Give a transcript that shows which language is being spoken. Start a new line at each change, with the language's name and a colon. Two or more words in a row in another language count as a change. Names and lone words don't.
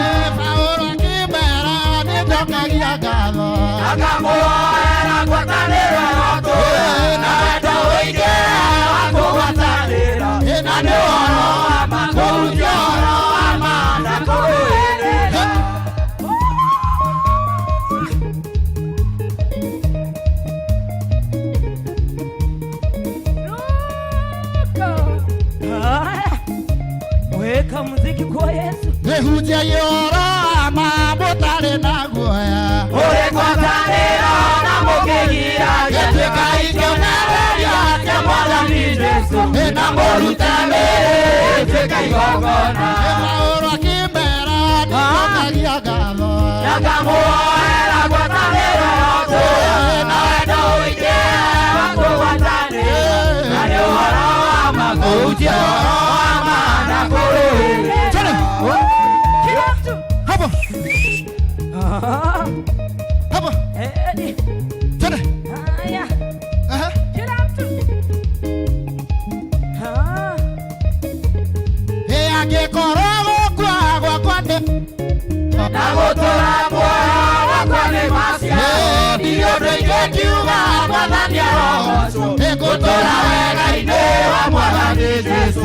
Kikuyu: Paũlũ akĩmera nĩnjokagia ngatho. Akamũhoera ngwatanĩro yotũ, na wendo ũingĩ wa kũgwatanĩra, na nĩ ũhoro wa ma kũhutia ũhoro wa ma na kũrũĩrĩra.
Swahili: Haya. Weka muziki kwa Yesu.
Kikuyu: Nĩhunjagia ũhoro wa ma mũtarĩ na guoya. Ũrĩ ngwatanĩro na mũkĩgira gĩtuĩka ikĩonereria kĩa Mwathani Jesũ, na mũrute mĩĩrĩ ĩtuĩka igongona. Paũlũ akĩmera nĩnjokagia ngatho. Akamũhoera ngwatanĩro yotũ, na wendo ũingĩ wa kũgwatanĩra, na nĩ ũhoro wa ma kũhutia ũhoro wa ma na kũrũĩrĩra.
Swahili: Kila mtu. Hapo. Ah. Hapo. Twende. Haya. Aha. Kila mtu. Ah.
Kikuyu: Angĩkorwo gũkua gwakwa nĩ. Na gũtũra muoyo wakwa nĩ macia, ndio ũndũ ingĩkiuga Mwathani arogocwo, gũtũra wega-inĩ wa Mwathani Jesũ.